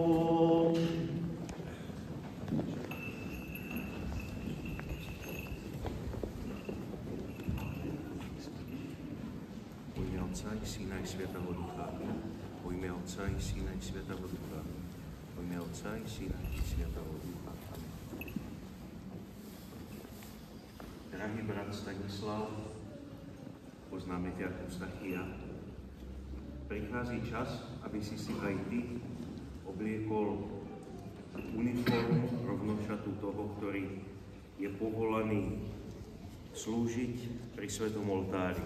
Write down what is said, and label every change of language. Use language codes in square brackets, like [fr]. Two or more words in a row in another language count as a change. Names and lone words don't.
[ru] Во имя Отца и Сына и Святого Духа. Во имя Отца и Сына и Святого Духа. Во имя Отца и Сына и Святого Ducha. [sk] Drahý brat Stanislav, poznáme ťa ako Stachia. Prichází čas, aby si aj ty obliekol uniformu rovnošatu toho, ktorý je povolaný slúžiť pri Svetom oltári.